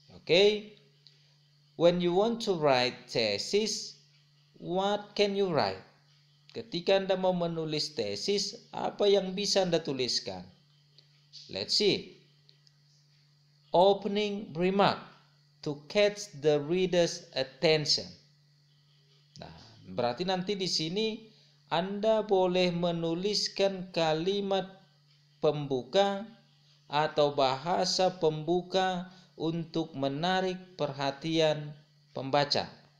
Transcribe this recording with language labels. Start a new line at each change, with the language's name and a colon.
English: Okay? When you want to write thesis, what can you write?
Indonesian: Ketika Anda mau menulis tesis, apa yang bisa Anda tuliskan?
English: Let's see. Opening remark to catch the reader's attention.
Indonesian: Nah, berarti nanti di sini Anda boleh menuliskan kalimat pembuka atau bahasa pembuka untuk menarik perhatian pembaca.